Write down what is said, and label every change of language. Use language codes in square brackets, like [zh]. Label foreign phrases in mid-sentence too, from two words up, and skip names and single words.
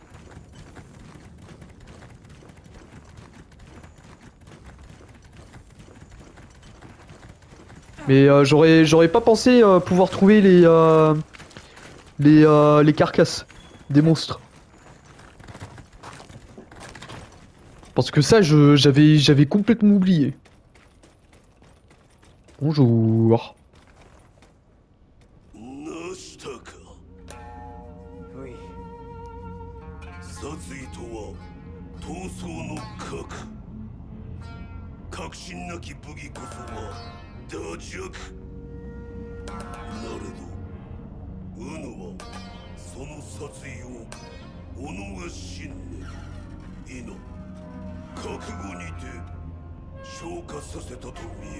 [fr] Mais j'aurais pas pensé pouvoir trouver les carcasses des monstres. Parce que ça, j'avais complètement oublié. Bonjour. [ja] なしたか。 [fr] Oui. [ja] 殺意とは闘争の核。確信なき武技こそは打弱。なれど、ウヌはその殺意を己が信念、意の覚悟にて昇華させたと見える。